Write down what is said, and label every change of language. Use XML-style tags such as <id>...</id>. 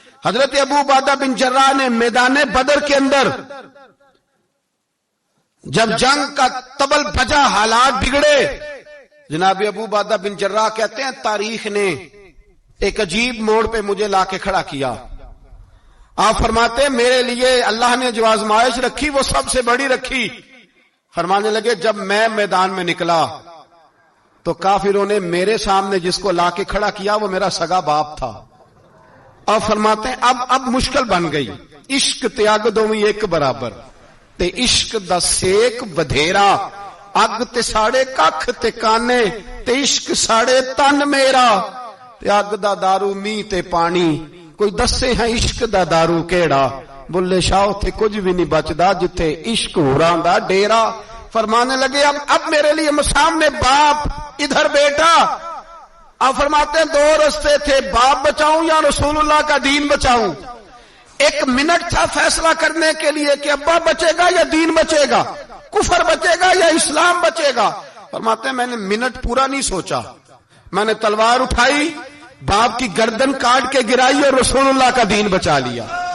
<ur>حضرت ابو عبیدہ بن جراح نے میدان بدر کے اندر جب جنگ کا طبل بجا، حالات بگڑے، جناب ابو عبیدہ بن جراح کہتے ہیں تاریخ نے ایک عجیب موڑ پہ مجھے لا کے کھڑا کیا. آپ فرماتے ہیں میرے لیے اللہ نے جو آزمائش رکھی وہ سب سے بڑی رکھی. فرمانے لگے جب میں میدان میں نکلا تو کافروں نے میرے سامنے جس کو لا کے کھڑا کیا وہ میرا سگا باپ تھا. اور فرماتے ہیں اب مشکل بن گئی.</ur> <pa>عشق تیاگ دوویں ایک برابر، تے عشق دا سیک بدھیرا، اگ تے ساڑے ککھ تے کانے، تے عشق ساڑے تن میرا، تے اگ دا دارو می تے پانی، کوئی دسے ہیں عشق دا دارو کیڑا. بلے شاہ تے کچھ بھی نہیں بچدا جتھے عشق ہوراں دا ڈیرا.</pa> <ur>فرمانے لگے اب میرے لیے سامنے باپ، ادھر بیٹا. اب فرماتے ہیں دو رستے تھے، باپ بچاؤں یا رسول اللہ کا دین بچاؤں. ایک منٹ تھا فیصلہ کرنے کے لیے کہ ابا بچے گا یا دین بچے گا، کفر بچے گا یا اسلام بچے گا. فرماتے ہیں میں نے منٹ پورا نہیں سوچا، میں نے تلوار اٹھائی، باپ کی گردن کاٹ کے گرائی اور رسول اللہ کا دین بچا لیا.</ur>